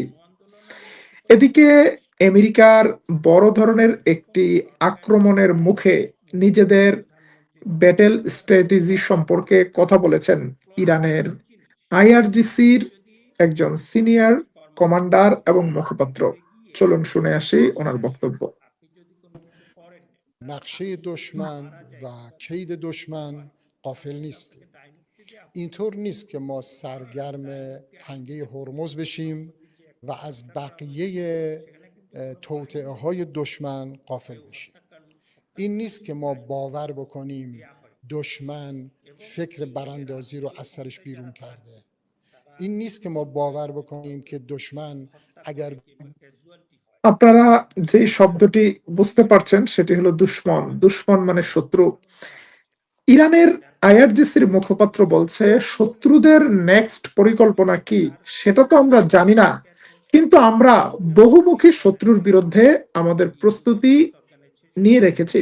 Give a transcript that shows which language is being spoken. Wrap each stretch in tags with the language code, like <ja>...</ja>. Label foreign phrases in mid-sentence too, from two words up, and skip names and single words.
<bn>এদিকে আমেরিকার বড় ধরনের একটি আক্রমণের মুখে নিজেদের</bn> <en>battle strategy</en> <bn>সম্পর্কে কথা বলেছেন ইরানের আইআরজিসির একজন সিনিয়র কমান্ডার এবং মুখপাত্র। চলুন শুনে আসি ওনার বক্তব্য।</bn> <fa>نقشه دشمن و کید دشمن غافل نیستیم. اینطور نیست که ما سرگرم تنگه هرمز بشیم و از بقیه توطئه های دشمن غافل بشیم. این نیست که ما باور بکنیم دشمن فکر براندازی رو از سرش بیرون کرده. این نیست که ما باور بکنیم که دشمن اگر</fa> <bn>আপনারা যে শব্দটি বুঝতে পারছেন সেটি হলো দুশমন। দুশমন মানে শত্রু। ইরানের আইআরজিসির মুখপাত্র বলছে শত্রুদের নেক্সট পরিকল্পনা কি সেটা তো আমরা জানি না, কিন্তু আমরা বহুমুখী শত্রুর বিরুদ্ধে আমাদের প্রস্তুতি নিয়ে রেখেছি।</bn>